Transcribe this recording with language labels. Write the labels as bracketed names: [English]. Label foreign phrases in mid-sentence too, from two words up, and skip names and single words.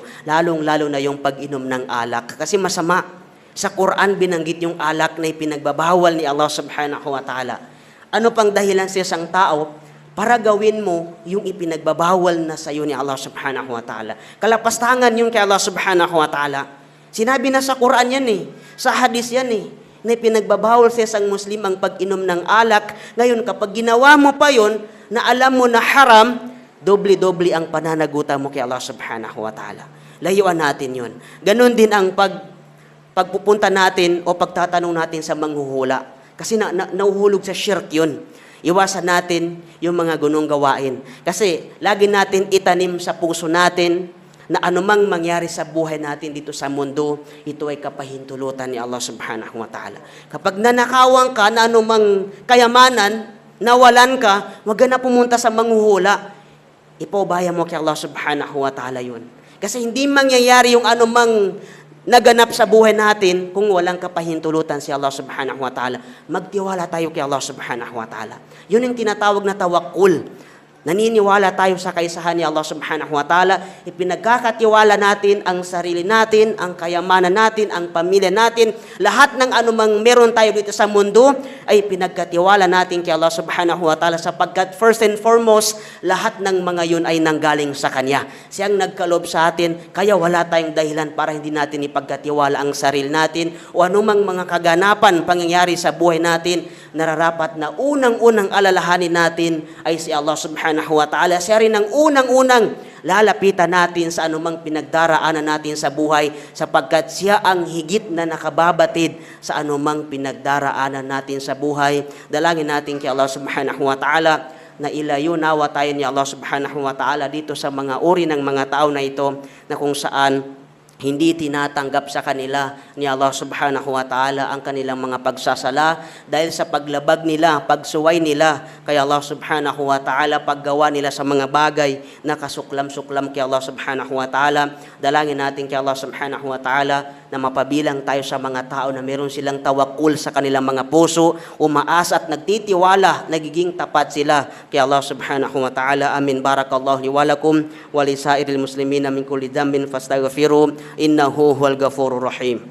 [Filipino] Lalong-lalo na yung pag-inom ng alak. Kasi masama. Sa Quran binanggit yung alak na ipinagbabawal ni [Arabic] الله سبحانه وتعالى. [Filipino] Ano pang dahilan sa isang tao para gawin mo yung ipinagbabawal na sa iyo ni [Arabic] الله سبحانه وتعالى? [Filipino] Kalapastangan yung kay [Arabic] الله سبحانه وتعالى. [Filipino] Sinabi na sa Quran yan eh. Sa hadis yan eh. Na ipinagbabawal sa isang Muslim ang pag-inom ng alak. Ngayon, kapag ginawa mo pa yon na alam mo na haram, doble-doble ang pananagutan mo kay [Arabic] الله سبحانه وتعالى. [Filipino] Layuan natin yon. Ganon din ang pagpupunta natin o pagtatanong natin sa manghuhula. Kasi nauhulog sa shirk yun. Iwasan natin yung mga gunong gawain. Kasi lagi natin itanim sa puso natin na anumang mangyari sa buhay natin dito sa mundo, ito ay kapahintulutan ni [Arabic] الله سبحانه وتعالى. [Filipino] Kapag nanakawan ka na anumang kayamanan, nawalan ka, wag na pumunta sa manghuhula. Ipaubaya mo kay [Arabic] الله سبحانه وتعالى [Filipino] yun. Kasi hindi mangyayari yung anumang naganap sa buhay natin kung walang kapahintulutan si [Arabic] الله سبحانه وتعالى. [Filipino] Magtiwala tayo kay [Arabic] الله سبحانه وتعالى. [Filipino] Yun yung tinatawag na tawakkul. Naniniwala tayo sa kaisahan ni [Arabic] الله سبحانه وتعالى. [Filipino] Ipinagkakatiwala natin ang sarili natin, ang kayamanan natin, ang pamilya natin. Lahat ng anumang meron tayo dito sa mundo ay pinagkatiwala natin kay [Arabic] الله سبحانه وتعالى [Filipino] sapagkat [English] first and foremost, [Filipino] lahat ng mga yun ay nanggaling sa Kanya. Siyang nagkalob sa atin, kaya wala tayong dahilan para hindi natin ipagkatiwala ang sarili natin o anumang mga kaganapan, pangyayari sa buhay natin, nararapat na unang-unang alalahanin natin ay si [Arabic] الله سبحانه وتعالى. [Filipino] Siya rin ang unang-unang lalapitan natin sa anumang pinagdaraanan natin sa buhay sapagkat siya ang higit na nakababatid sa anumang pinagdaraanan natin sa buhay. Dalangin natin kay [Arabic] الله سبحانه وتعالى [Filipino] na ilayo nawa tayo ni [Arabic] الله سبحانه وتعالى [Filipino] dito sa mga uri ng mga tao na ito na kung saan hindi tinatanggap sa kanila ni [Arabic] الله سبحانه وتعالى [Filipino] ang kanilang mga pagsasala dahil sa paglabag nila, pagsuway nila kay [Arabic] الله سبحانه وتعالى, [Filipino] paggawa nila sa mga bagay na kasuklam-suklam kay [Arabic] الله سبحانه وتعالى. [Filipino] Dalangin natin kay [Arabic] الله سبحانه وتعالى [Filipino] na mapabilang tayo sa mga tao na meron silang tawakkul sa kanilang mga puso, umaasa at nagtitiwala, nagiging tapat sila kay [Arabic] الله سبحانه وتعالى. [Filipino] Amin. [Arabic] بارك الله لي ولكم ولسائر المسلمين من كل ذنب فاستغفروا إنه هو الغفور الرحيم.